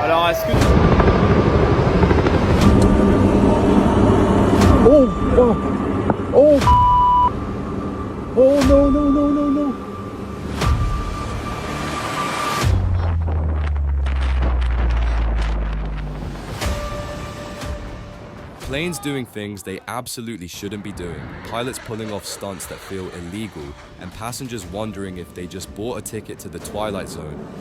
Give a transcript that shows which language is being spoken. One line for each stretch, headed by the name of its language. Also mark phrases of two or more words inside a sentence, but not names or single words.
French: est-ce que...
English: Oh no, no, no, no, no. Planes doing things they absolutely shouldn't be doing, pilots pulling off stunts that feel illegal, and passengers wondering if they just bought a ticket to the Twilight Zone.